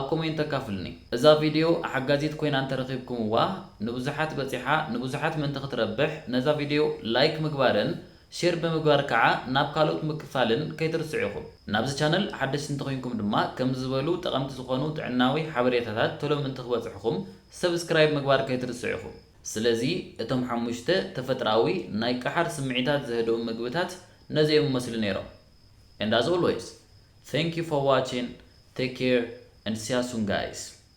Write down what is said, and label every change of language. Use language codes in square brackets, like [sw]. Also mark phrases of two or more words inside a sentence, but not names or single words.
[ti] ኮሜንት ተካፍሉኒ እዛ ቪድዮ ሓጋዚት ኮይና እንተረኺብኩምዋ ንብዙሓት በፂሓ ንብዙሓት ምእንቲ ክትረብሕ ነዛ ቪድዮ ላይክ ምግባርን ሼር ብምግባር ከዓ ናብ ካልኦት ምክፋልን ከይትርስዑ ኢኹም ናብዚ ቻነል ሓደሽቲ እንተኮይንኩም ድማ ከም ዝበሉ ጠቐምቲ ዝኾኑ ጥዕናዊ ሓበሬታታት ቶሎ ምእንቲ ክበፅሕኩም ሰብስክራይብ ምግባር ከይትርስዑ ኢኹም ስለዚ እቶም 5 ተፈጥራዊ ናይ ቀሓር ስምዒታት ዘህድኡ ምግብታት ነዚኦም መስሉ ነይሮም [en] and as always thank you for watching. Take care and see you soon, guys.